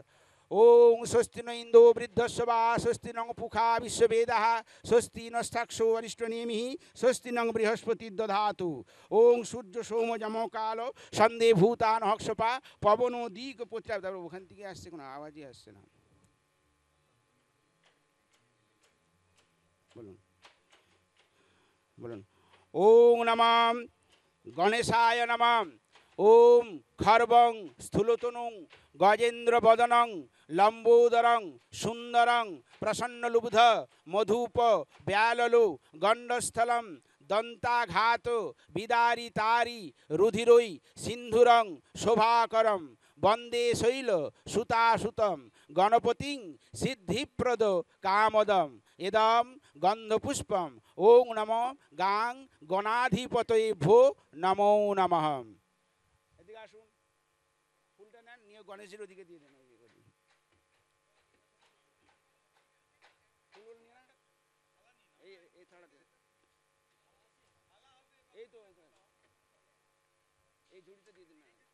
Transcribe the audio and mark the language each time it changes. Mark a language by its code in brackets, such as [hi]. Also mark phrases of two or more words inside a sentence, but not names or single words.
[sa] ওং স্বস্তি ন ইন্দো বৃদ্ধস্ব বা স্বস্তি নং পুখা বিশ্ববেদাঃ স্বস্তি নস্তাক্ষো অরিষ্টনেমিঃ স্বস্তি নং বৃহস্পতি দধাতু। ওং সূর্য সোম যম কাল সন্ধে ভূতান হক্ষপা পবন দিক পত্রা। [bn] ওখান থেকে আসছে, কোনো আওয়াজই আসছে না। বলুন বলুন [sa] ওং নমঃ গণেশায় নমঃ। ওম খর্বং স্থূলতনুং গজেন্দ্র বদনং লম্বোদরং সুন্দরং প্রসন্নলুব্ধ মধুপ ব্যাললু গণ্ডস্থলম দন্তাঘাত বিদারিতারি রুধিরৈ সিন্ধুরং শোভাকরম বন্দে শৈল সুতাসুতম গণপতিং সিদ্ধিপ্রদ কামদম এদম গন্ধপুষ্পম। ওং নমঃ গাং গণাধিপতয়ে ভো নমো নমঃ। [bn] এদিকে আসুন, ফুলটা নেন, নিয়ে গণেশের ওদিকে দিয়ে দেন। এই ঝুড়িতে দিয়ে দিন।